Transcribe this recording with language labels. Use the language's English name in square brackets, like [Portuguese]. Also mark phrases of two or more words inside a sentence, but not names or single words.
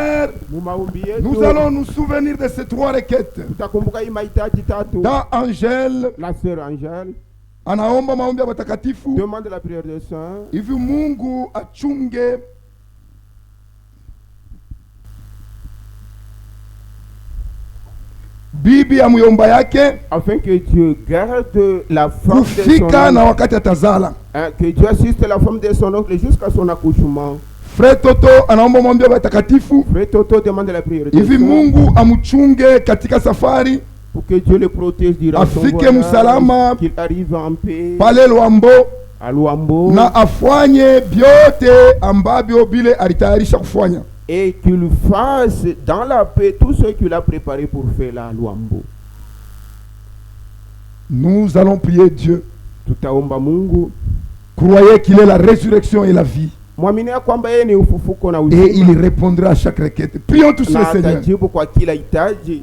[French] nous allons nous souvenir de ces 3 requêtes. Dans Angèle, la sœur Angèle [Swahili] anaomba maombi ya watakatifu [French] demande la prière des saints. [Swahili] Hivi Mungu achunge bibi ya muyomba yake, [French] afin que Dieu garde la femme de son [Swahili] kufika na wakati atazala. [French] Que Dieu assiste la femme de son oncle jusqu'à son accouchement. [Swahili] Frère Toto anaomba maombi ya watakatifu. [French] Frère Toto demande la prière des [Swahili] hivi [French] saints. [Swahili] Mungu amchunge katika safari, [French] pour que Dieu le protège durant son [Swahili] afike [French] voyage, [Swahili] msalama [French] qu'il arrive en paix [Swahili] pale Luambo, [French] à Luambo, [Swahili] na afanye byote ambavyo bile alitayarisha kufanya, [French] et qu'il fasse dans la paix tout ce qu'il a préparé pour faire là à Luambo. Nous allons prier Dieu. [Swahili] Tutaomba Mungu. [French] Croyez qu'il est la résurrection et la vie. [Swahili] Mwamini ya kwamba yeye ni ufufuko na uzima. [French] Et il répondra à chaque requête. Prions tous le Seigneur. [Swahili] Atajibu kwa kila hitaji.